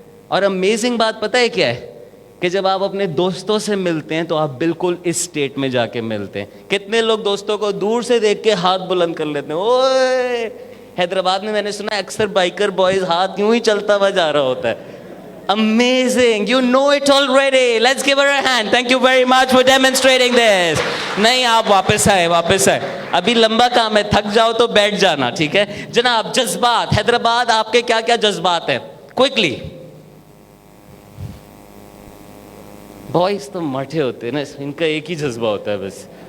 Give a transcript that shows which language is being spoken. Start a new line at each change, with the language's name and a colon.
Urdu: اور امیزنگ بات پتہ ہے کیا ہے, کہ جب آپ اپنے دوستوں سے ملتے ہیں تو آپ بالکل اس سٹیٹ میں جا کے ملتے ہیں. کتنے لوگ دوستوں کو دور سے دیکھ کے ہاتھ بلند کر لیتے ہیں. اوئے, حیدرآباد میں نے سنا اکثر بائکر بوائز ہاتھ یوں ہی چلتا ہوا جا رہا ہوتا ہے.
English: Amazing, you know it already. Let's give her a hand. Thank you very much for demonstrating this.
Urdu: نہیں, آپ واپس آئے. ابھی لمبا کام ہے, تھک جاؤ تو بیٹھ جانا, ٹھیک ہے جناب. جذبات, حیدرآباد آپ کے کیا کیا جذبات ہیں؟ کوئکلی. بوائز تو مٹھے ہوتے ہیں نا, ان کا ایک ہی جذبہ ہوتا ہے بس.